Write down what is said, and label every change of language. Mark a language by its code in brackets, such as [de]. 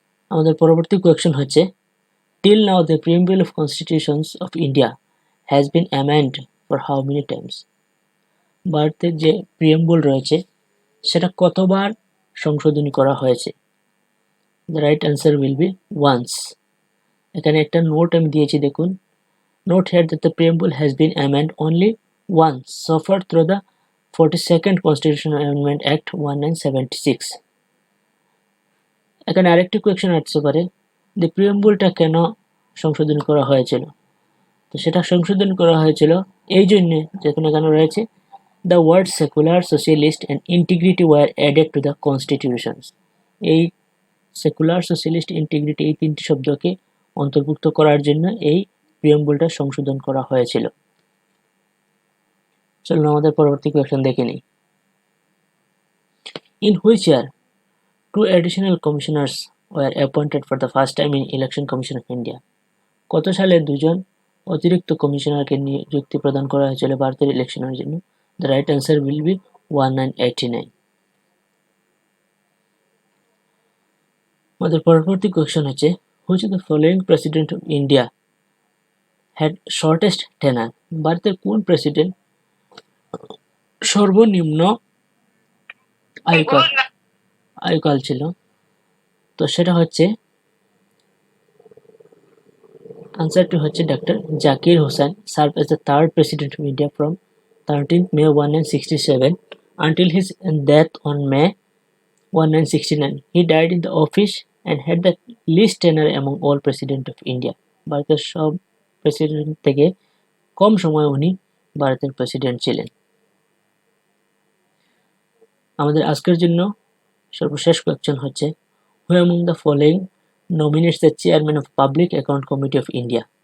[bn] আমাদের পরবর্তী কোয়েশ্চন হচ্ছে [en] Till now the preamble of constitutions of India has been amend for how many times? [bn] ভারতের যে preamble রয়েছে সেটা কতবার সংশোধনী করা হয়েছে? [en] The right answer will be once. [bn] এখানে একটা নোট আমি দিয়েছি, দেখুন [en] Note here that the preamble has been amended only once, so far through the 42nd Constitutional Amendment Act 1976. [bn] এখানে আরেকটি কোয়েশ্চেন আসতে পারে, যে প্রিয়াম্বলটা কেন সংশোধন করা হয়েছিল? তো সেটা সংশোধন করা হয়েছিল এই জন্য, যেখানে এখানে রয়েছে [en] the words secular, socialist and integrity were added to the constitutions. [bn] এই সেকুলার, সোশ্যালিস্ট, ইন্টিগ্রিটি এই তিনটি শব্দকে অন্তর্ভুক্ত করার জন্য এই প্রিয়াম্বলটা সংশোধন করা হয়েছিল। চলুন আমাদের পরবর্তী কোয়েশ্চেন দেখে নিই। [en] In which year 2 additional commissioners were appointed for the first time in Election Commission of India? [bn] কত সালে দুজন অতিরিক্ত কমিশনারকে নিযুক্তি প্রদান করা হয়েছিল ভারতের ইলেকশনের জন্য? [en] The right answer will be 1989. [bn] আমাদের পরবর্তী কোয়েশ্চেন হচ্ছে, [en] which of the following president of India had shortest tenure? [bn] ভারতের কোন প্রেসিডেন্ট সর্বনিম্ন আয়ুকাল ছিল? তো সেটা হচ্ছে, আনসারটি হচ্ছে [en] Doctor Zakir Hussain served as the third president of India from 13th May 1967 until his death on May 1969. He died in the office and had the least tenure among all presidents of India. [bn] ভারতের সব president থেকে কম সময় উনি ভারতের president ছিলেন। আমাদের আজকের জন্য সর্বশেষ কোয়েশ্চেন হচ্ছে, [en] who among the following nominates the chairman of Public Account Committee of India?